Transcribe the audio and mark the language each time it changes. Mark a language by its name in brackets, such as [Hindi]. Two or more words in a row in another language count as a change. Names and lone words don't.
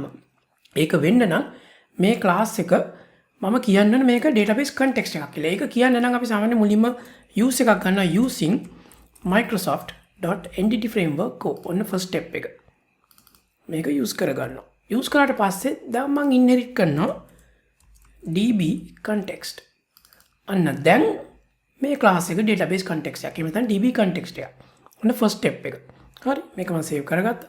[Sinhala] ඒක වෙන්න නම් මේ class එක මම කියන්න මේක [English] database context [Sinhala] එකක් කියලා. ඒක කියන්න නම් අපි සාමාන්‍ය මුලින්ම use එකක් ගන්නවා [English] using microsoft.entity framework core. [Sinhala] ඔන්න [English] first step [Sinhala] එක. මේක use කරගන්නවා. use කරාට පස්සේ දැන් මම inherit කරනවා [English] db context. [Sinhala] අන්න දැන් මේ class එක [English] database context [Sinhala] එකක්. එහෙම නැත්නම් [English] db context [Sinhala] එකක්. ඔන්න [English] first step [Sinhala] එක. හරි මේක මම save කරගත්තා.